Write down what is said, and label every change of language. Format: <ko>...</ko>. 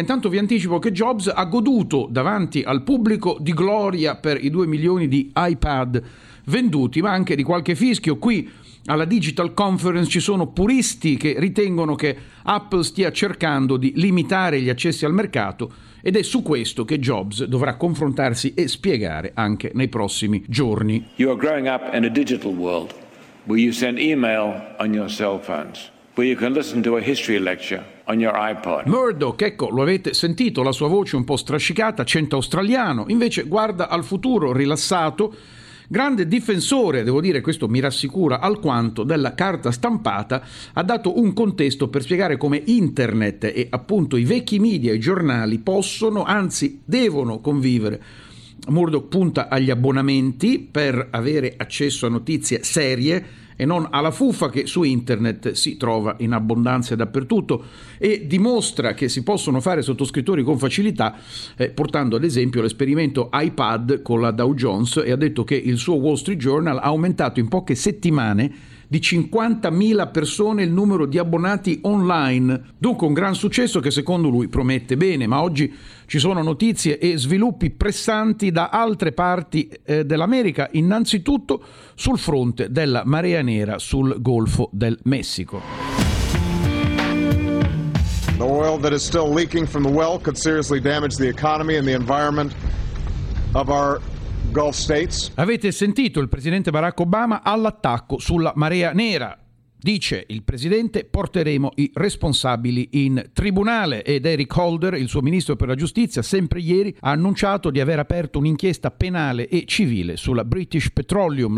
<it>Intanto vi anticipo che Jobs ha goduto davanti al pubblico di gloria per i 2 milioni di iPad venduti, ma anche di qualche fischio. Qui alla Digital Conference ci sono puristi che ritengono che Apple stia cercando di limitare gli accessi al mercato, ed è su questo che Jobs dovrà confrontarsi e spiegare anche nei prossimi giorni.</it> <en>You are growing up in a digital world where you send email on your cell phones, where you can listen to a history lecture on your iPod.</en> <it>Murdoch, ecco, lo avete sentito, la sua voce un po' strascicata, accento australiano, invece guarda al futuro rilassato, grande difensore, devo dire, questo mi rassicura alquanto, della carta stampata. Ha dato un contesto per spiegare come internet e appunto i vecchi media, i giornali, possono, anzi devono convivere. Murdoch punta agli abbonamenti per avere accesso a notizie serie e non alla fuffa che su internet si trova in abbondanza dappertutto, e dimostra che si possono fare sottoscrittori con facilità, portando ad esempio l'esperimento iPad con la Dow Jones, e ha detto che il suo Wall Street Journal ha aumentato in poche settimane di 50.000 persone il numero di abbonati online. Dunque un gran successo che secondo lui promette bene, ma oggi ci sono notizie e sviluppi pressanti da altre parti dell'America, innanzitutto sul fronte della marea nera sul Golfo del Messico.</it> <en>The oil that is still leaking from the well could seriously damage the economy and the environment of our Gulf States.</en> <it>Avete sentito il presidente Barack Obama all'attacco sulla marea nera. Dice il presidente: porteremo i responsabili in tribunale. Ed Eric Holder, il suo ministro per la giustizia, sempre ieri ha annunciato di aver aperto un'inchiesta penale e civile sulla British Petroleum.</it>